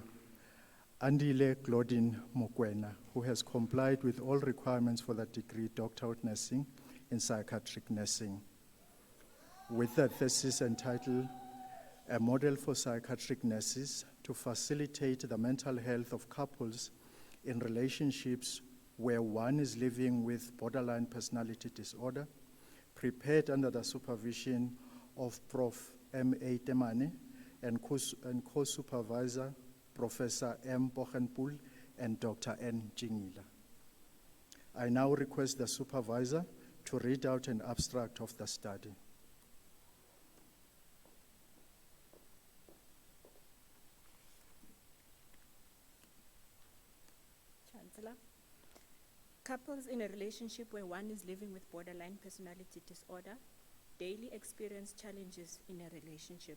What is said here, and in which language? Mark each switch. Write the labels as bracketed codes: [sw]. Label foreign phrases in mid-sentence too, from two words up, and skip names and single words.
[en] Andile Claudine Mokwena, who has complied with all requirements for that degree, Doctor of Nursing in Psychiatric Nursing, with a thesis entitled A Model for Psychiatric Nurses to Facilitate the Mental Health of Couples in Relationships Where One is Living with Borderline Personality Disorder, prepared under the supervision of Prof. M.A. Temane and co-supervisor Professor M. Bochenpoel and Dr. N. Jingila. I now request the supervisor to read out an abstract of the study. Chancellor, couples in a relationship where one is living with borderline personality disorder daily experience challenges in a relationship.